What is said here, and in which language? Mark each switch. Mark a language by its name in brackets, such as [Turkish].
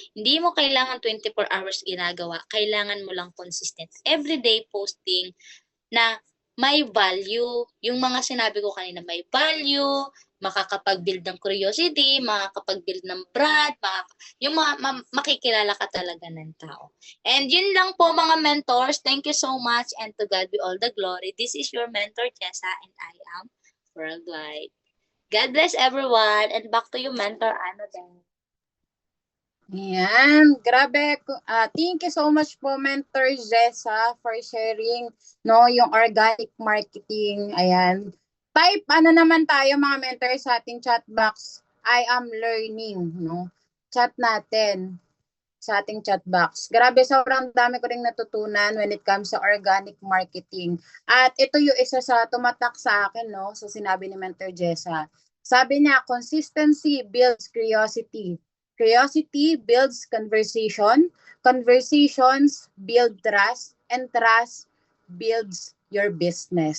[Filipino] Hindi mo kailangan 24 hours ginagawa. Kailangan mo lang consistent. [English] Everyday posting [Filipino] na may [English] value. [Filipino] Yung mga sinabi ko kanina, may value, makakapag-build ng curiosity, makakapag-build ng brand, yung makikilala ka talaga ng tao. And yun lang po mga mentors. [English] Thank you so much and to God be all the glory. This is your mentor, Jessa, and I am worldwide. God bless everyone and back to you, Mentor Annabelle. [Filipino] Ayan, grabe. [English] Thank you so much po, Mentor Jessa, for sharing yung organic marketing. [Filipino] Ayan. Type naman tayo mga mentor sa ating chat box. [English] I am learning, [Filipino] Chat natin sa ating [English] chat box. [Filipino] Grabe, sobrang dami ko ring natutunan [English] when it comes [Filipino] sa organic marketing. At ito yung isa sa tumatak sa akin, sa sinabi ni Mentor Jessa. Sabi niya, [English] consistency builds curiosity. Curiosity builds conversation. Conversations build trust. And trust builds your business.